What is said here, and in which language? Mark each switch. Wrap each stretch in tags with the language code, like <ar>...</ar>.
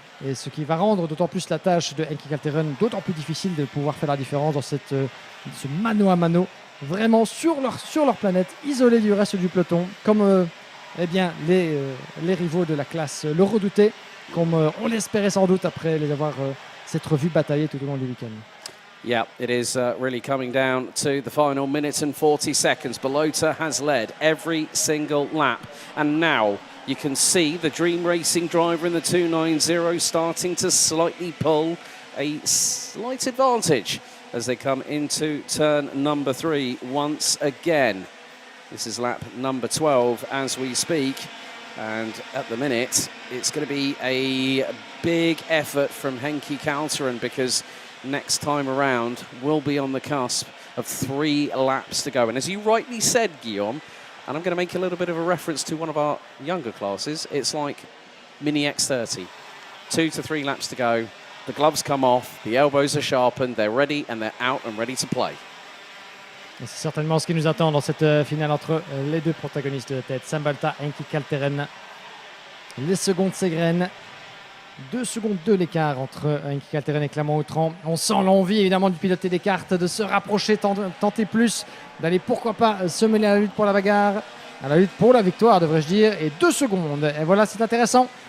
<fr>Et ce qui va rendre d'autant plus la tâche de Henkie Kalteren d'autant plus difficile de pouvoir faire la différence dans ce mano à mano. Vraiment sur leur planète, isolés du reste du peloton, comme les rivaux de la classe le redoutaient, comme on l'espérait sans doute après les avoir s'être vus batailler tout au long du week-end.</fr> <en>Yeah, it is really coming down to the final minute and 40 seconds. Balota has led every single lap. And now you can see the Dream Racing driver in the 290 starting to slightly pull a slight advantage as they come into turn number 3 once again. This is lap number 12 as we speak. And at the minute, it's going to be a big effort from Henkie Kalteren because next time around we'll be on the cusp of 3 laps to go. And as you rightly said, Guillaume, and I'm going to make a little bit of a reference to one of our younger classes, it's like mini X30. 2 to 3 laps to go. The gloves come off, the elbows are sharpened, they're ready and they're out and ready to play.</en> <fr>C'est certainement ce qui nous attend dans cette finale entre les deux protagonistes de tête, Sam Balota et Henkie Kalteren. Les secondes s'égrènent. 2 secondes 2 l'écart entre Henkie Kalteren et Clermont-Autrans. On sent l'envie évidemment du piloter des cartes, de se rapprocher, tenter plus, d'aller pourquoi pas se mêler à la lutte pour la bagarre, à la lutte pour la victoire devrais-je dire. Et 2 secondes. Et voilà, c'est intéressant.</fr>